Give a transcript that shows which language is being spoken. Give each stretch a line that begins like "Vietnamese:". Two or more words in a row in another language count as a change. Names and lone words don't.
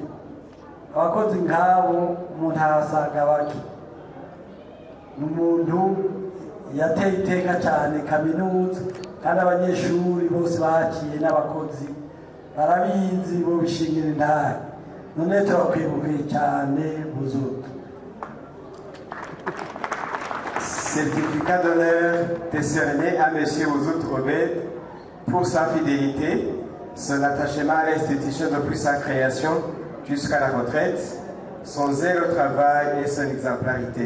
Kinyarwanda: Abakozi nk'abo umuntu arasanga bake. Ni umuntu yateye iteka cyane kaminuza kandi abanyeshuri bose baciye n'abakozi barabizi bo bishingira intare. None turakwibukiye cyane Buzutu.
French: Certificat d'honneur décerné à M. Buzutu Obed pour sa fidélité, son attachement à l'institution depuis sa création jusqu'à la retraite, son zèle au travail et son exemplarité.